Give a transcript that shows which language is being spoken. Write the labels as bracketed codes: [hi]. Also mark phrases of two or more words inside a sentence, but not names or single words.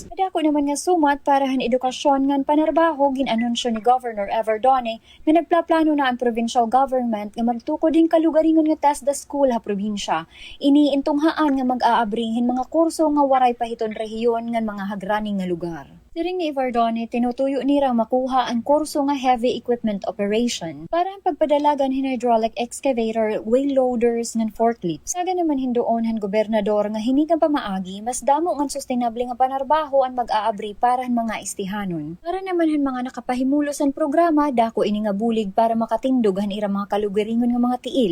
[war] Dako naman nga sumat para han edukasyon ngan panarbaho ginanunsyo ni Governor Everdone nga nagplaplano na ang provincial government nga magtukod din kalugaringon nga TESDA school ha probinsya. Iniintunghaan nga mag-aabrihin mga kurso nga waray pahiton rehiyon ngan mga hagraning nga lugar. Siring ni Everdone, tinutuyo nirang makuha ang kurso nga [en] heavy equipment operation [war] para ang pagpadalagan hin [en] hydraulic excavator, wheel loaders, [war] ngan forklifts. Saga naman hindoon han gobernador nga hinigang pamaagi, mas damo ngan sustainable nga panarbaho ang mag-aabri para han mga istihanon. Para naman han mga nakapahimulos ang programa, dako ini nga bulig para makatindog han irang mga kalugaringon nga mga tiil.